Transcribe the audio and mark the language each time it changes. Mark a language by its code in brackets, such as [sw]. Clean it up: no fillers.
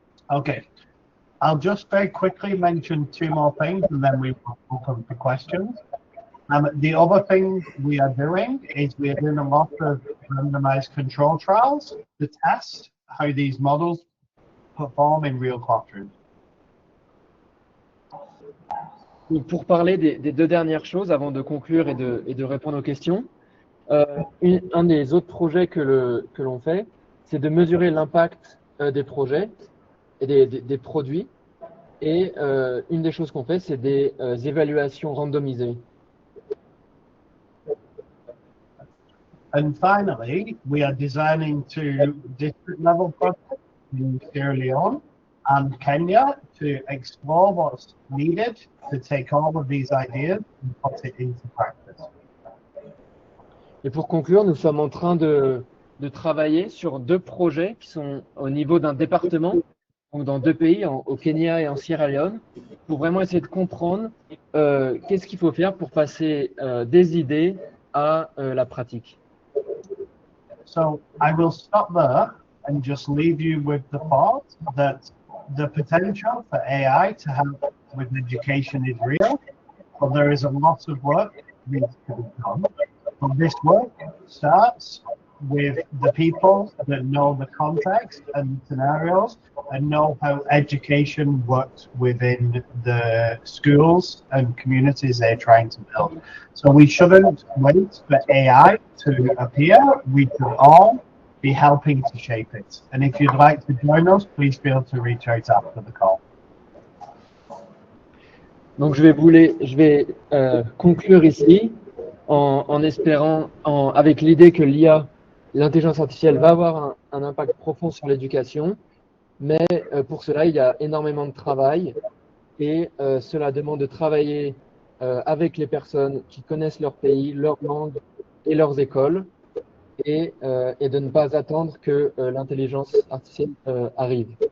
[en] Okay, I'll just very quickly mention two more things and then we will open for questions. The other thing we are doing is we are doing a lot of randomized control trials to test how these models perform in real classrooms. [fr] Pour parler des deux dernières choses, avant de conclure et de répondre aux questions, un des autres projets que l'on fait, c'est de mesurer l'impact des projets et des produits. Et une des choses qu'on fait, c'est des évaluations randomisées. [en] And finally, we are designing two district level projects in Sierra Leone and Kenya to explore what's needed to take all of these ideas and put it into practice. [fr] Et pour conclure, nous sommes en train de travailler sur deux projets qui sont au niveau d'un département, donc dans deux pays, au Kenya et en Sierra Leone, pour vraiment essayer de comprendre qu'est-ce qu'il faut faire pour passer des idées à la pratique. [en] So I will stop there and just leave you with the thought that the potential for AI to help with education is real, but there is a lot of work that needs to be done. But this work starts with the people that know the context and scenarios and know how education works within the schools and communities they're trying to build. So we shouldn't wait for AI to appear. We should all be helping to shape it. And if you'd like to join us, please feel to reach out after the call. [fr] Donc je vais conclure ici en espérant, avec l'idée que l'intelligence artificielle va avoir un impact profond sur l'éducation, mais pour cela, il y a énormément de travail et cela demande de travailler avec les personnes qui connaissent leur pays, leur langue et leurs écoles et de ne pas attendre que l'intelligence artificielle arrive.